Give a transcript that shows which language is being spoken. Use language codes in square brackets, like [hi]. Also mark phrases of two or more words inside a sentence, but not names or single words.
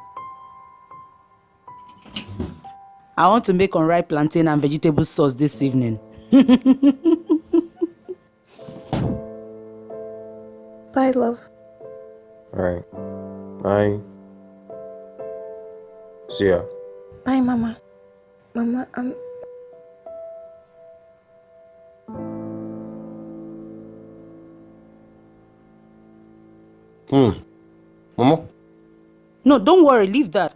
[en] I want to make unripe plantain and vegetable sauce this evening. Bye, love. Alright. Bye. See ya. Bye, Mama. Mama, Mama? No, don't worry, leave that.